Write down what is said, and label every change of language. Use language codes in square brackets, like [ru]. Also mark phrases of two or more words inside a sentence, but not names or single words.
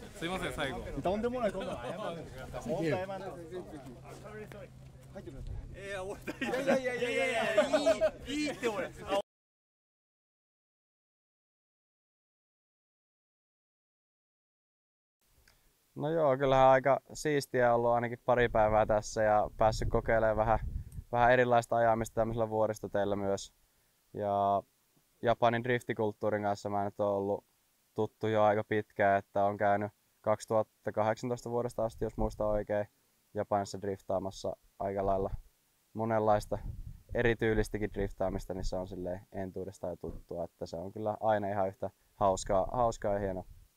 [ja] すいません最後とんでもないことは謝る。本当謝る。いいって俺。 [fi] No joo, kyllähän aika siistiä ollut ainakin pari päivää tässä ja päässyt kokeilemaan vähän erilaista ajamista tämmöisellä vuoristoteillä myös. Ja Japanin driftikulttuurin kanssa mä nyt oon ollut tuttu jo aika pitkään, että on käynyt 2018 vuodesta asti, jos muistan oikein, Japanissa driftaamassa aika lailla monenlaista erityylistäkin driftaamista, niin se on silleen entuudestaan jo tuttua, että se on kyllä aina ihan yhtä hauskaa ja hienoa.